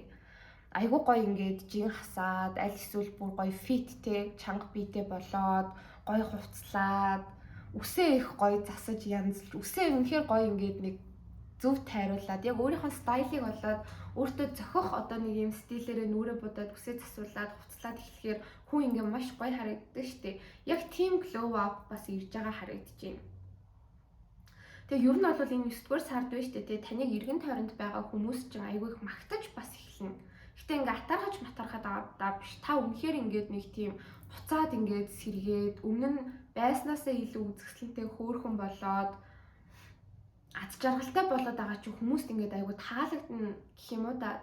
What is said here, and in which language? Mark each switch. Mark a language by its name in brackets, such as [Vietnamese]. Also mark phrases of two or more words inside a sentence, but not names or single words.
[Mongolian] Айгуу гоё ингээд жин хасаад, аль эсвэл бүр гоё фиттэй, чанга биетэй болоод, гоё хувцлаад, үсээ их гоё засаж янзлж, үсээ үнэхээр гоё ингээд нэг зөв тайруулаад яг өөрийнхөө стайлыг болоод өөртөө зохих одоо нэг юм стилээрээ нүрэ будаад үсээ засуулаад хувцлаад эхлэхээр хүн ингээд маш гоё харагддаг штеп. Яг [English] team glow up [Mongolian] бас ирж байгаа харагдаж байна. Тэгээ ер нь бол энэ 9-р сард байна штеп те таныг эргэн тойронд байгаа хүмүүс чинь айгүй их магтаж бас эхэлнэ. Гэтэ ингээд атархаж матархаад байгаа биш. Та үнэхээр ингээд нэг тийм буцаад ингээд сэргээд өмнө нь байснаасаа илүү үзэсгэлэнтэй хөөрхөн болоод ад жаргалтай болоод байгаа чи хүмүүст ингээд айгу таалагдана гэх юм уу да.